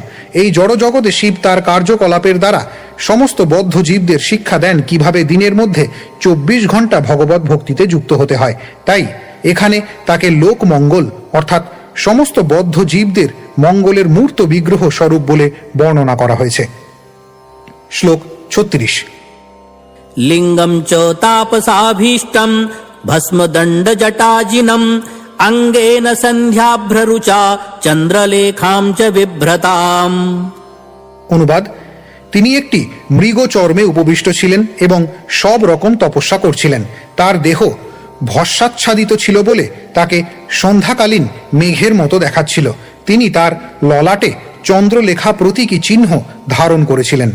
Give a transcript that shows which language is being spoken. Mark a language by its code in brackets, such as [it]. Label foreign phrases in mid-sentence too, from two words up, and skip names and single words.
[bn] এই জড় জগতে শিব তার কার্যকলাপের দ্বারা সমস্ত বদ্ধ জীবদের শিক্ষা দেন কিভাবে দিনের মধ্যে 24 ঘন্টা ভগবত ভক্তিতে যুক্ত হতে হয়। তাই এখানে তাকে লোক মঙ্গল অর্থাৎ সমস্ত বদ্ধ জীবদের মঙ্গলের মূর্ত বিগ্রহ স্বরূপ বলে বর্ণনা করা হয়েছে। শ্লোক 36। [sa] लिंगं च तापसाभीष्टं भस्मदण्डजटाजिनं अङ्गेन सन्ध्याभ्ररुचा चन्द्रलेखां च बिभ्रताम्। [bn] অনুবাদ: তিনি একটি মৃগ চর্মে উপবিষ্ট ছিলেন এবং সব রকম তপস্যা করছিলেন। তার দেহ ভস্মাচ্ছাদিত ছিল বলে তাকে সন্ধ্যাকালীন মেঘের মতো দেখাচ্ছিল। তিনি তার ললাটে চন্দ্রলেখা প্রতীকী চিহ্ন ধারণ করেছিলেন।